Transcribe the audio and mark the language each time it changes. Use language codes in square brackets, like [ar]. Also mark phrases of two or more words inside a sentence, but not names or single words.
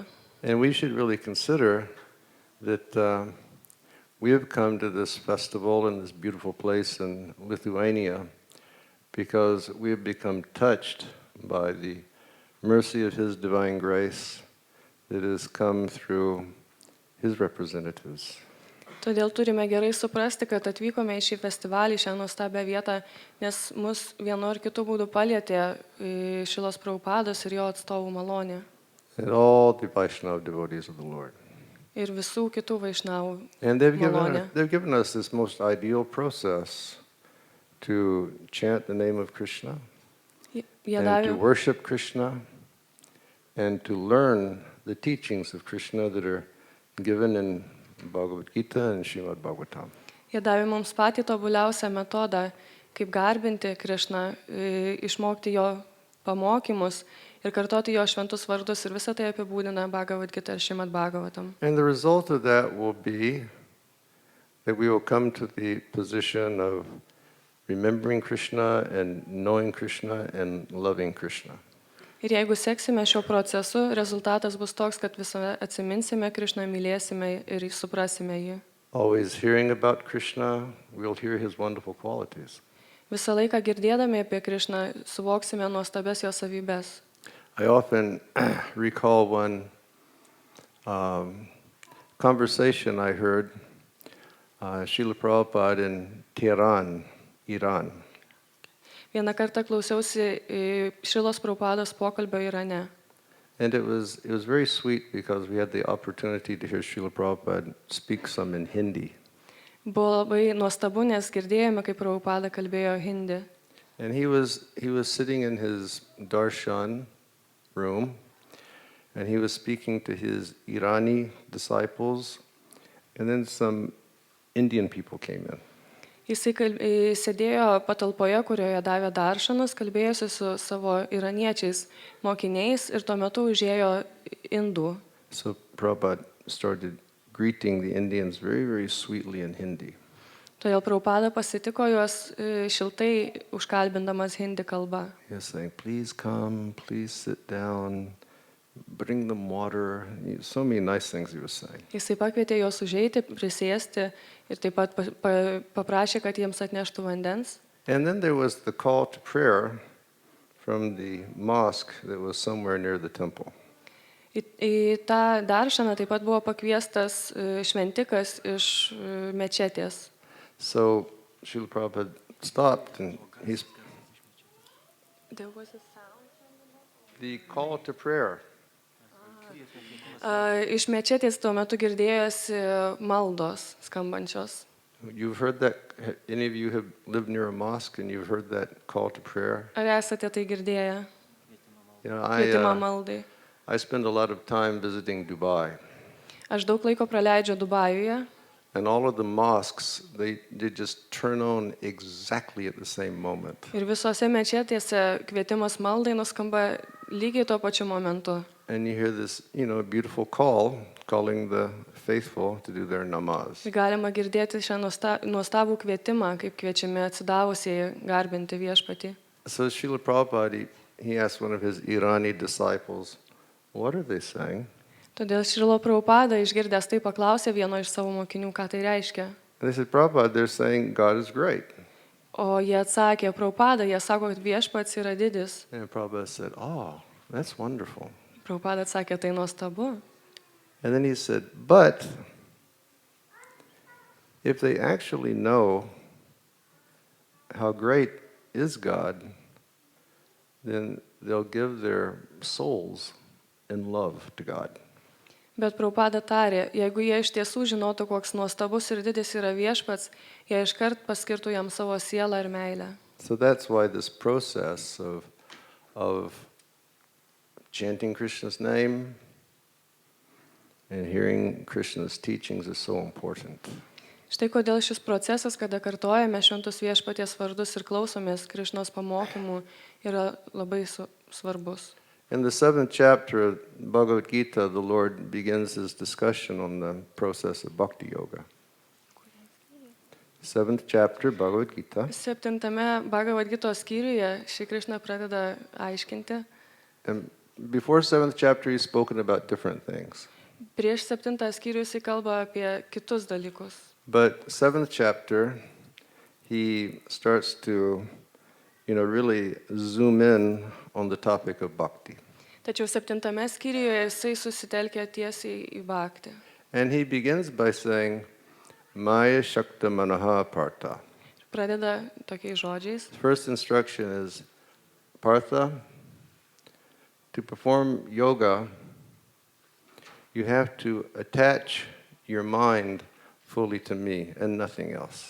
[en] And we should really consider that we have come to this festival in this beautiful place in Lithuania because we have become touched by the mercy of His divine grace that has come through His representatives. [lt] Todėl turime gerai suprasti, kad atvykome į šį festivalį, šią nuostabią vietą, nes mus vienu ar kitu būdu palietė Šilos Prabhupados ir jo atstovų malonė. [en] And all the Vaishnava devotees of the Lord. [lt] ir visų kitų vaišnavų [en] And they've [lt] malonė. [en] given us this most ideal process to chant the name of Krishna [lt] Jie [en] and to [lt] davė, [en] worship Krishna and to learn the teachings of Krishna that are given in Bhagavad Gita and Srimad Bhagavatam. [lt] jie davė mums patį tobuliausią metodą, kaip garbinti Krišną, išmokti jo pamokymus ir kartoti jo šventus vardus ir visą tai apibūdina Bhagavad Gita ir Srimad Bhagavatam. [en] And the result of that will be that we will come to the position of remembering Krishna and knowing Krishna and loving Krishna. [lt] Ir jeigu seksime šio procesu, rezultatas bus toks, kad visame atsiminsime Krišną, mylėsime ir suprasime jį. [en] Always hearing about Krishna, we'll hear his wonderful qualities. [lt] Visą laiką girdėdami apie Krišną, suvoksime nuostabes jo savybės. [en] I often recall one conversation I heard Srila Prabhupada in Tehran, Iran. [lt] Vieną kartą klausiausi Šrilos Prabhupados pokalbio Irane. [en] And it was very sweet because we had the opportunity to hear Srila Prabhupada speak some in Hindi. [lt] Buvo labai nuostabu, nes girdėjome, kaip Prabhupada kalbėjo hindi. [en] And he was sitting in his darshan room, and he was speaking to his Irani disciples, and then some Indian people came in. [lt] Jisai sėdėjo patalpoje, kurioje davė daršanus, kalbėjosi su savo iraniečiais mokiniais ir tuo metu užėjo indų. [en] So Prabhupada started greeting the Indians very, very sweetly in Hindi. [lt] Todėl Prabhupada pasitiko juos šiltai užkalbindamas hindi kalbą. [en] He was saying, please come, please sit down, bring them water. So many nice things he was saying. [lt] Jisai pakvietė juos užeiti, prisėsti ir taip pat paprašė, kad jiems atneštų vandens. [en] And then there was the call to prayer from the mosque that was somewhere near the temple. [lt] Į tą daršaną taip pat buvo pakviestas šventikas iš mečetės. [en] So Srila Prabhupada stopped and the call to prayer. [lt] Iš mečetės tuo metu girdėjosi maldos skambančios. [en] You've heard that, any of you have lived near a mosque and you've heard that call to prayer? [lt] Ar esate tai girdėję? [en] You know, [lt] Kvietimą maldai. [en] I spend a lot of time visiting Dubai. [lt] Aš daug laiko praleidžiu Dubajuje. [en] And all of the mosques, they just turn on exactly at the same moment. [lt] Ir visose mečetėse kvietimas maldai nuskamba lygiai tuo pačiu momentu. [en] And you hear this, beautiful call, calling the faithful to do their namaz. [lt] Ir galima girdėti šią nuostabų kvietimą, kaip kviečiami atsidavusieji garbinti viešpatį. [en] So Srila Prabhupada, he asked one of his Irani disciples, what are they saying? [lt] Todėl Šrila Prabhupada išgirdęs tai paklausė vieno iš savo mokinių, ką tai reiškia. [en] And they said, Prabhupada, they're saying God is great. [lt] O jie atsakė, Prabhupada, jie sako, kad viešpats yra didis. [en] And Prabhupada said, oh, that's wonderful. [lt] Prabhupada atsakė, tai nuostabu. [en] And then he said, but if they actually know how great is God, then they'll give their souls in love to God. [lt] Bet Prabhupada tarė, jeigu jie iš tiesų žinotų, koks nuostabus ir didis yra viešpats, jie iškart paskirtų jam savo sielą ir meilę. [en] So that's why this process of chanting Krishna's name and hearing Krishna's teachings is so important. [lt] Štai kodėl šis procesas, kada kartojame šventus viešpaties vardus ir klausomės Krišnos pamokymų, yra labai svarbus. [en] In the 7th chapter of Bhagavad Gita, the Lord begins his discussion on the process of bhakti yoga. 7th chapter, Bhagavad Gita. [lt] 7 Bhagavad Gitos skyriuje Šri Krišna pradeda aiškinti. [en] And before 7th chapter, he's spoken about different things. [lt] Prieš 7 skyrių jis kalba apie kitus dalykus. [en] But 7th chapter, he starts to, really zoom in on the topic of bhakti. [lt] Tačiau 7 skyriuje jisai susitelkia tiesiai į bhaktį. [en] And he begins by saying, [sa] Maya Shakta Manaha Partha. [lt] Pradeda tokiais žodžiais. [en] The first instruction is, Partha, to perform yoga, You have to attach your mind fully to me and nothing else.